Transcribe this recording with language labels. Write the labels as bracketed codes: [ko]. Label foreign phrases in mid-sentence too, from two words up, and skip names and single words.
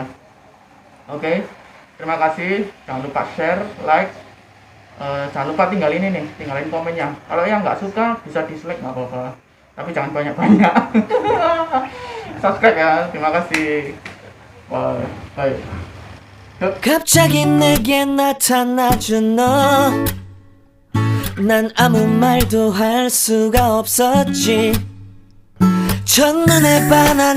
[id] Oke, terima kasih, jangan lupa share, like, jangan lupa tinggalin komennya. Kalau yang nggak suka bisa dislike, nggak apa-apa, tapi jangan banyak-banyak. Subscribe ya, terima kasih. Bye. [ko] 갑자기 내게 나타나준 너 난 아무 말도 할 수가 없었지 첫눈에 반한